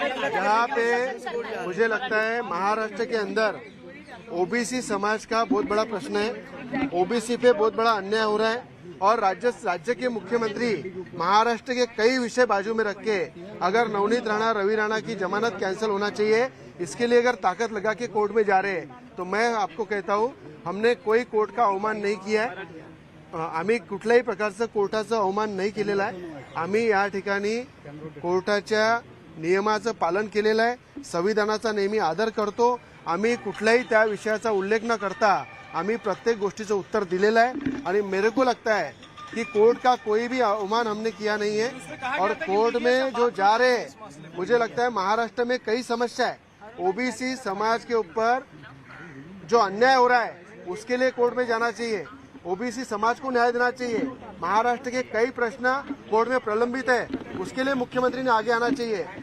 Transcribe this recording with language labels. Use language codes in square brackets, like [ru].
[hi] जहाँ पे मुझे लगता है महाराष्ट्र के अंदर ओबीसी समाज का बहुत बड़ा प्रश्न है, ओबीसी पे बहुत बड़ा अन्याय हो रहा है और राज्य के मुख्यमंत्री महाराष्ट्र के कई विषय बाजू में रख के अगर नवनीत राणा, रवि राणा की जमानत कैंसिल होना चाहिए, इसके लिए अगर ताकत लगा के कोर्ट में जा रहे हैं, तो मैं आपको कहता हूँ हमने कोई कोर्ट का अवमान नाही किया आहे, [mr] आम्ही कुठल्याही प्रकारचं कोर्टाचं अवमान नाही केलेला आहे। आम्ही या ठिकाणी कोर्टाच्या नियमाचं पालन केलेलं आहे, संविधानाचा नेहमी आदर करतो। आम्ही कुठल्याही त्या विषयाचा उल्लेख न करता आम्ही प्रत्येक गोष्टीचं उत्तर दिलेलं आहे आणि [hi] मेरे को लगता है कि कोर्ट का कोई भी अवमान हमने किया नहीं है। और कोर्ट में जो जा रहे हैं, मुझे लगता है महाराष्ट्र में कई समस्या है, ओबीसी समाज के ऊपर जो अन्याय हो रहा है उसके लिए कोर्ट में जाना चाहिए, ओबीसी समाज को न्याय देना चाहिए। महाराष्ट्र के कई प्रश्न कोर्ट में प्रलंबित है, उसके लिए मुख्यमंत्री ने आगे आना चाहिए।